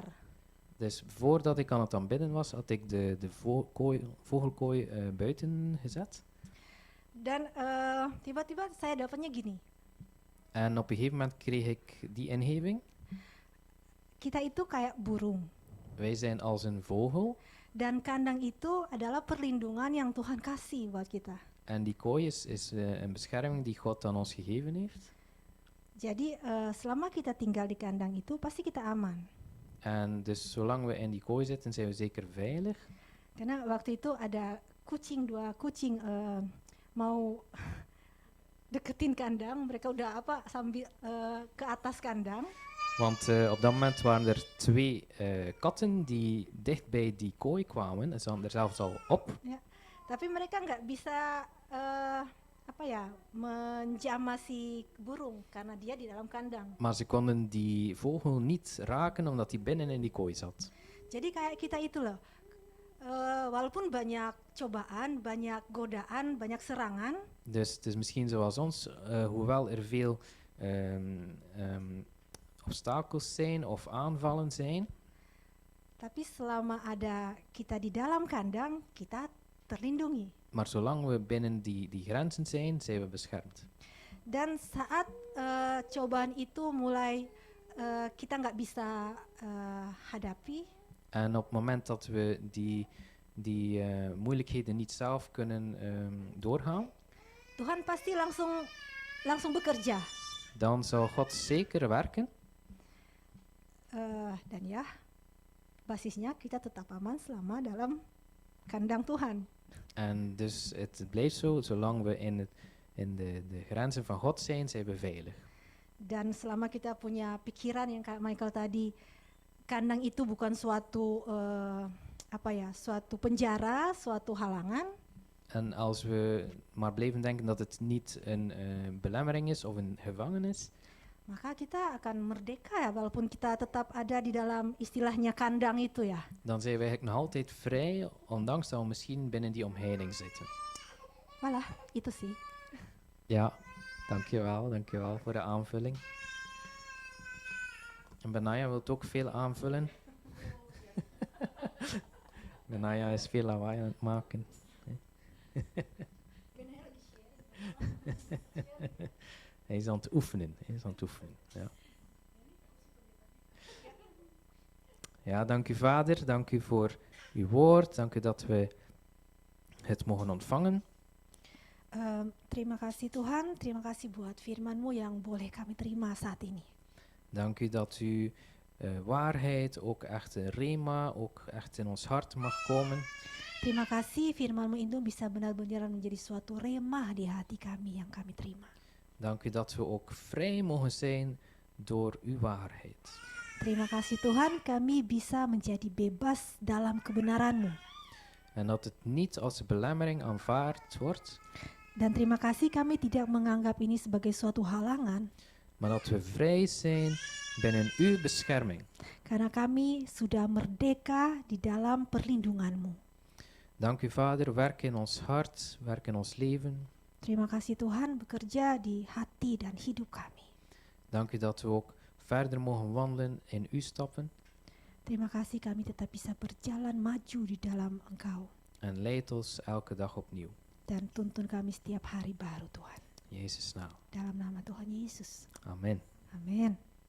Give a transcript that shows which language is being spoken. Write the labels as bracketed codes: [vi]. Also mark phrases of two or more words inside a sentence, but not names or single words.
[nl] Dus voordat ik aan het aanbidden was, had ik de vogelkooi buiten gezet. [id] Dan tiba-tiba saya dapatnya gini. [nl] En op een gegeven moment kreeg ik die ingeving. [id] Kita itu kayak burung. [nl] Wij zijn als een vogel. [id] Dan kandang itu adalah perlindungan yang Tuhan kasih buat kita. [nl] En die kooi is een bescherming die God aan ons gegeven heeft. [id] Jadi selama kita tinggal di kandang itu pasti kita aman. [nl] En dus zolang we in die kooi zitten, zijn we zeker veilig. [id] Karena waktu itu ada dua kucing mau deketin kandang, mereka udah sambil ke atas kandang. [nl] Want op dat moment waren er 2 katten die dicht bij die kooi kwamen. Ze hadden er zelfs al op. [id] Ya, tapi mereka nggak bisa menjamah si burung karena dia di dalam kandang. [nl] Maar ze konden die vogel niet raken omdat hij binnen in die kooi zat. [id] Jadi kayak kita itu loh, Walaupun banyak cobaan, banyak godaan, banyak serangan, [nl] Dus het is misschien zoals ons, hoewel er veel obstakels zijn of aanvallen zijn, [id] tapi selama ada kita di dalam kandang, kita terlindungi. [nl] maar zolang we binnen die grenzen zijn, zijn we beschermd. [id] Dan saat cobaan itu mulai kita nggak bisa hadapi, [nl] En op het moment dat we die moeilijkheden niet zelf kunnen doorgaan, [id] Tuhan pasti langsung bekerja. [nl] dan zal God zeker werken. [id] Dan ya, basisnya kita tetap aman selama dalam kandang Tuhan. [nl] En dus het blijft zo, zolang we in de grenzen van God zijn we veilig. [id] Dan selama kita punya pikiran yang Kak Michael tadi, kandang itu bukan suatu suatu penjara, suatu halangan. [nl] En als we maar blijven denken dat het niet een belemmering is of een gevangenis, [id] Maka kita akan merdeka ya, walaupun kita tetap ada di dalam istilahnya kandang itu ya. [nl] dan zijn we eigenlijk nog altijd vrij, ondanks dat we misschien binnen die omheining zitten. [id] Voilà, itu sih. [nl] Ja, dankjewel voor de aanvulling. En Benaya wilt ook veel aanvullen. Benaya is veel lawaai aan het maken. Hij is aan het oefenen. Ja. Ja, dank u Vader, dank u voor uw woord, dank u dat we het mogen ontvangen. [id] Terima kasih Tuhan, terima kasih buat firman-Mu yang boleh kami terima saat ini. [nl] Dank u dat uw waarheid, ook echt rema, ook echt in ons hart mag komen. [id] Terima kasih firman-Mu itu bisa benar-benar menjadi suatu remah di hati kami yang kami terima. [nl] Dank u dat we ook vrij mogen zijn door uw waarheid. [id] Terima kasih Tuhan, kami bisa menjadi bebas dalam kebenaran-Mu. [nl] En dat het niet als belemmering aanvaard wordt, [id] Dan terima kasih kami tidak menganggap ini sebagai suatu halangan, [nl] maar dat we vrij zijn binnen uw bescherming. [id] karena kami sudah merdeka di dalam perlindungan-Mu. [nl] Dank u Vader, werk in ons hart, werk in ons leven. [id] Terima kasih Tuhan, bekerja di hati dan hidup kami. [nl] Dank u dat we ook verder mogen wandelen in uw stappen. [id] Terima kasih kami tetap bisa berjalan maju di dalam Engkau. [nl] En leid ons elke dag opnieuw. [id] Dan tuntun kami setiap hari baru Tuhan. [nl] In Jezus' naam. [id] Dalam nama Tuhan Yesus. [nl] Amen. [id] Amin.